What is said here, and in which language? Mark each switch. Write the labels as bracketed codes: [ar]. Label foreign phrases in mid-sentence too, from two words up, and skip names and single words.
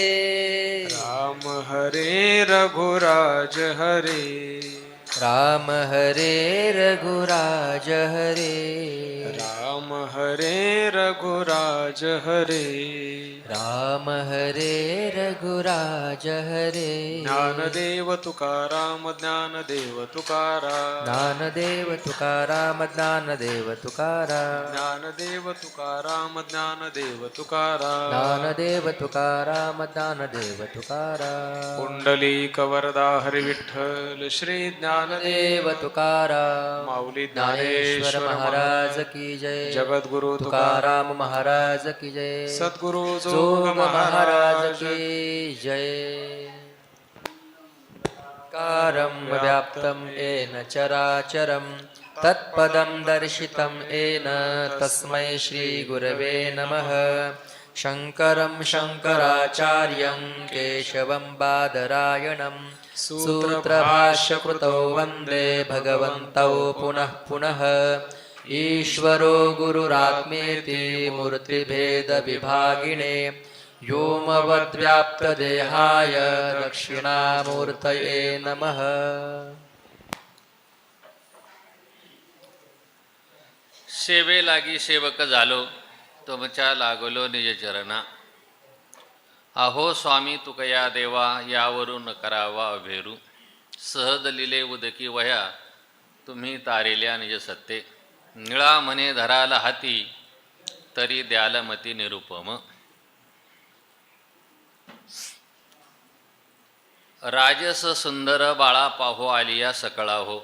[mr] राम हरे रघुराज हरे राम हरे रघुराज हरे राम हरे रघुराज हरे राम हरे रघुराज हरे ज्ञानदेव तुकाराम ज्ञानदेव तुकाराम ज्ञानदेव तुकाराम ज्ञानदेव तुकाराम ज्ञानदेव तुकाराम ज्ञानदेव तुकाराम ज्ञानदेव तुकाराम ज्ञानदेव तुकाराम पुंडलीक वरदा हरी विठ्ठल श्री ज्ञानदेव देव तुकाराम माऊली ज्ञानेश्वर महाराज [hi] की जय [mr] जगद्गुरु तुकाराम महाराज [hi] की जय. [mr] सद्गुरु जोग जोग महाराज महाराज [hi] की जय. [sa] कारं व्याप्तं येन चराचरं तत्पदं दर्शितं येन तस्मै श्रीगुरवे नमः. शङ्करं शङ्कराचार्यं केशवं बादरायणं सूत्रभाष्यकृतौ वन्दे भगवन्तौ पुनः पुनः. ईश्वरो गुरुरात्मेति मूर्तिभेदविभागिने व्योमवद्व्याप्तदेहाय दक्षिणामूर्तये नमः. [mr] सेवे लागी सेवक झालो तुमच्या लागलो निज चरणा. अहो स्वामी तुकया देवा यावरून करावा भेरू. सहज लिले उदकी वया तुम्ही तारिल्या निज सत्ते. निळा म्हणे धराला हाती तरी द्याल मती निरुपम. राजस सुंदर बाळा पाहो आलिया सकळा हो.